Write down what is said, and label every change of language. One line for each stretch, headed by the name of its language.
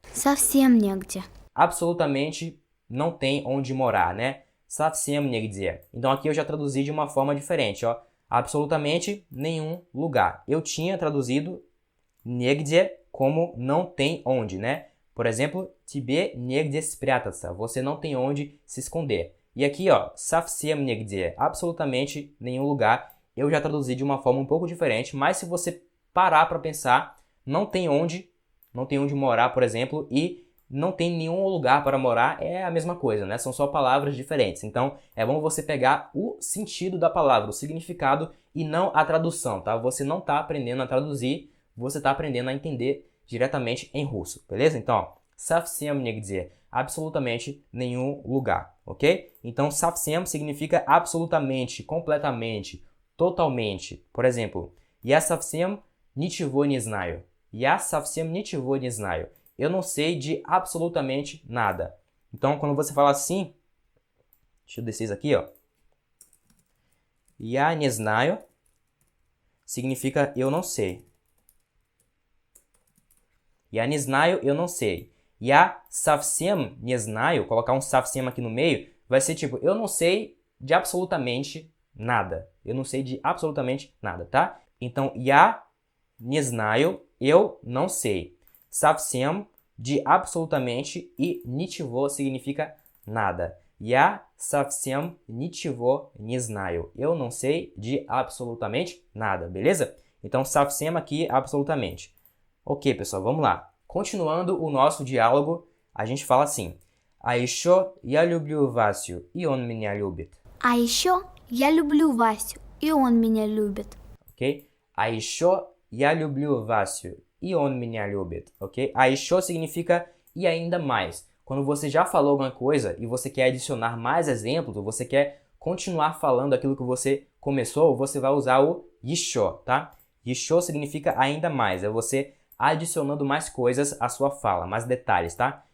Russian: Совсем негде.
Portuguese: Absolutamente não tem onde morar, né?
Russian: Совсем нигде.
Portuguese: Então, aqui eu já traduzi de uma forma diferente, ó. Absolutamente nenhum lugar. Eu tinha traduzido негде como não tem onde, né? Por exemplo,
Russian: тебе негде спрятаться.
Portuguese: Você não tem onde se esconder. E aqui, ó,
Russian: совсем нигде.
Portuguese: Absolutamente nenhum lugar. Eu já traduzi de uma forma um pouco diferente, mas se você parar para pensar, não tem onde morar, por exemplo, e não tem nenhum lugar para morar, é a mesma coisa, né? São só palavras diferentes. Então, é bom você pegar o sentido da palavra, o significado e não a tradução, tá? Você não está aprendendo a traduzir, você está aprendendo a entender diretamente em russo, beleza? Então, ó,
Russian: совсем нигде,
Portuguese: absolutamente nenhum lugar, ok? Então, совсем significa absolutamente, completamente, totalmente. Por exemplo,
Russian: я совсем ничего не знаю. Я совсем ничего не знаю.
Portuguese: Eu não sei de absolutamente nada. Então, quando você fala assim, deixa eu descer isso aqui, ó.
Russian: Я не знаю
Portuguese: significa eu não sei.
Russian: Я не знаю,
Portuguese: eu não sei.
Russian: Я совсем не знаю,
Portuguese: colocar um совсем aqui no meio, vai ser tipo, eu não sei de absolutamente nada. Eu não sei de absolutamente nada, tá? Então,
Russian: я не знаю,
Portuguese: eu não sei. Совсем, de absolutamente, e ничего significa nada.
Russian: Я совсем ничего не знаю.
Portuguese: Eu não sei de absolutamente nada, beleza? Então, совсем aqui, absolutamente. Ok, pessoal, vamos lá. Continuando o nosso diálogo, a gente fala assim.
Russian: А еще я люблю Васю, и он меня любит. А еще я люблю Васю, и он меня любит. Ok? А еще я люблю Васю, и он меня любит, ok?
Portuguese: A еще significa e ainda mais. Quando você já falou alguma coisa e você quer adicionar mais exemplos, ou você quer continuar falando aquilo que você começou, você vai usar o еще, tá? Еще significa ainda mais, é você adicionando mais coisas à sua fala, mais detalhes, tá?